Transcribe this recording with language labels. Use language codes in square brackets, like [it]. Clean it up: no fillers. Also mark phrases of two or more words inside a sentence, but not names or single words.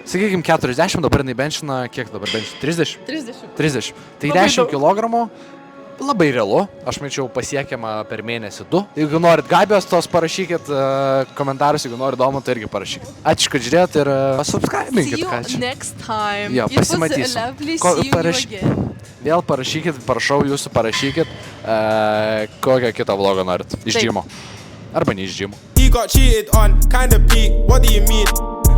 [lt] Sakykime 40, dabar jinai benčina, kiek dabar benčina? 30? 30. 30. Tai Labai 10 daug. kg. Labai realu, aš mačiau pasiekiama per mėnesį 2. Jeigu norit Gabijos, tos parašykit komentarus, jeigu norit Domanto, irgi parašykit. Ačiū, kad žiūrėt ir subscribinkit, ką čia. [en] Next time. [lt] Jo, [en] It was [lt] pasimatysim. [en] lovely [lt] Ko- [en] seeing you [lt] paraš- [en] again. [lt] Vėl parašykit, prašau jūsų parašykit, kokią kitą vlogą norit. Iš Taip. džimo. Arba ne iš džimo. [en] He got cheated on, kinda peak. What do you mean?